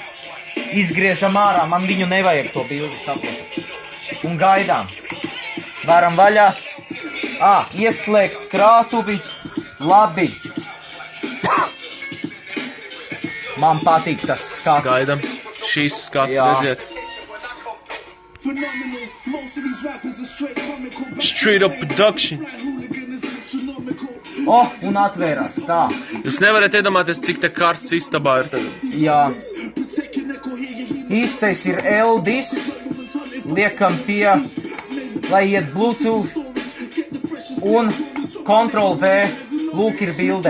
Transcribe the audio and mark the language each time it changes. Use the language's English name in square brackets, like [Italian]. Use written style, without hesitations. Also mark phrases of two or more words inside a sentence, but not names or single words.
[Latvian] Izgriežam ārā, man viņu nevajag to bildi saplot. Un gaidām. Varam vaļā. Ieslēgt krātuvi. Labi. Man patīk tas skats. Gaidām. Šīs skats, redziet. [English] Straight up production. [Latvian] Un atvērās, tā. Jūs nevarat iedomāties, cik te karsts istabā ir tagad. Jā. Īstais ir L-disks, liekam pie, lai iet Bluetooth, un Ctrl-V, lūk ir bilde.